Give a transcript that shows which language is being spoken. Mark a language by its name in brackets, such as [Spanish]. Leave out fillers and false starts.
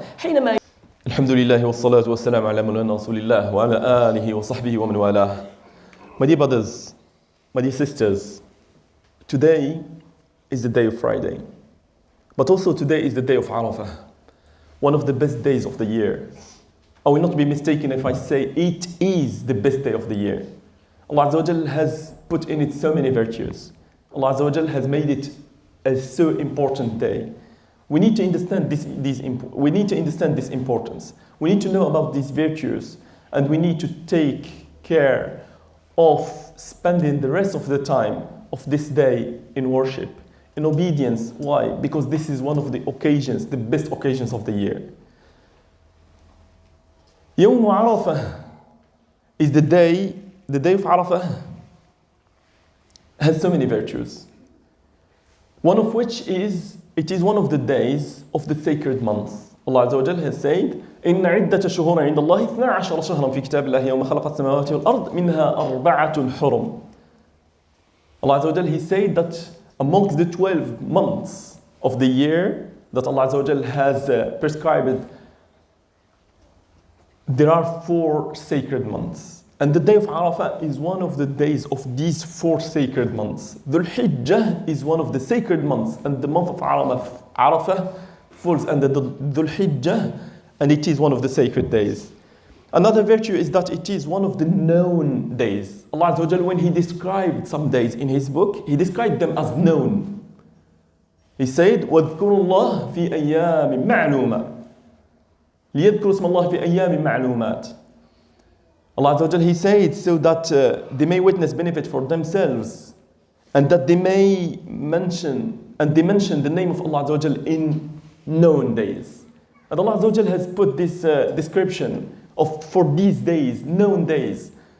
[Arabic] حينما الحمد لله والصلاة والسلام على مولانا رسول الله وعلى آله وصحبه ومن والاه. [English] My dear brothers, my dear sisters, today is the day of Friday, but also today is the day of Arafat, one of the best days of the year. I will not be mistaken if I say it is the best day of the year. Allah Azza wa Jal has put in it so many virtues. Allah Azza wa Jal has made it a so important day. We need to understand this importance. We need to know about these virtues, and we need to take care of spending the rest of the time of this day in worship, in obedience. Why? Because this is one of the occasions, the best occasions of the year. Yawm Arafah is the day of Arafah has so many virtues. One of which is, it is one of the days of the sacred months. Allah Azza wa Jal has said, [Arabic] إن عدة الشهور عند الله 12 شهرا في كتاب الله يوم خلق السماوات والأرض منها أربعة حرم. [English] Allah Azza wa Jal, He said that amongst the 12 months of the year that Allah Azza wa Jal has prescribed, there are 4 sacred months. And the day of Arafah is one of the days of these 4 sacred months. Dhul Hijjah is one of the sacred months, and the month of Arafah falls under the Dhul Hijjah, and it is one of the sacred days. Another virtue is that it is one of the known days. Allah Azza wa Jal, when He described some days in His book, He described them as known. He said, [Arabic] وَاذْكُرُوا اللَّهَ فِي أَيَّامٍ مَعْلُومَةٍ لِيَذْكُرُوا اسْمَ اللَّهِ فِي أَيَّامٍ مَعْلُومَاتٍ. [English] Allah Azza wa Jal, He said, so that they may witness benefit for themselves, and that they may mention the name of Allah Azza wa Jal in known days. And Allah Azza wa Jal has put this description for these days, known days.